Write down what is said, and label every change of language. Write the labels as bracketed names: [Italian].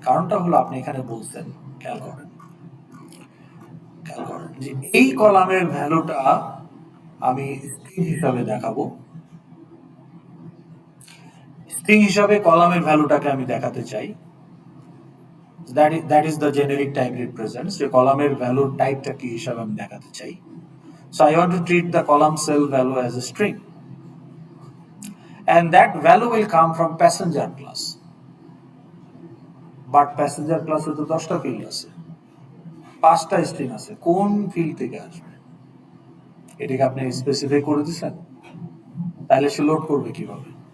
[Bangla] কারণটা হলো আপনি এখানে বলছেন, খেয়াল করেন যে এই কলামের ভ্যালুটা আমি স্ট্রিং হিসাবে দেখাবো, স্ট্রিং হিসাবে কলামের ভ্যালুটাকে আমি দেখাতে চাই, [English] that is the generic type represents, [Bangla] যে কলামের ভ্যালুর টাইপটা কি হিসাবে আমি দেখাতে চাই। [English] So I want to treat the column cell value as a string, and that value will come from passenger class. [Bangla] But passenger class এ তো 10টা ফিল্ড আছে, 5টা স্ট্রিং আছে, কোন ফিল্ড থেকে আসবে এটাকে আপনি স্পেসিফাই করে দিচ্ছেন, তাহলে সে লোড করবে কিভাবে?